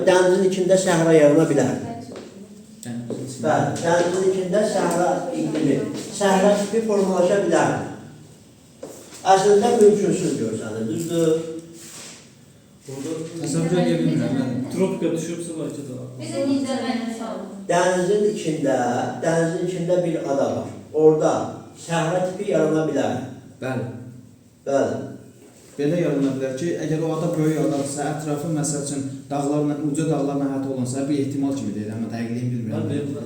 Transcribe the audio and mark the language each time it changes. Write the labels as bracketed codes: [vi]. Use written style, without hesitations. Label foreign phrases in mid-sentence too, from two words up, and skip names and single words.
[az] Dənizin içində səhra yarana bilər. Bəli, dənizin içində səhra iqlimi, səhra tipi formalaşa bilər. Əslində mümkünsüz görsənir, düzdür? Təsəvvür edə bilmirəm. Tropika düşübsə [tr] belki de var. Bize diyeceğim sağ [az] Dənizin içində bir ada var. Orada səhra tipi yarana bilər. Bəli. Bəli. Belə yarana bilər ki, əgər o ada böyük adadırsa, ətrafı məsəl üçün dağlarla, uca dağlarla əhatə olunsa, bir ehtimal kimi deyil, amma dəqiqliyin bilmirəm.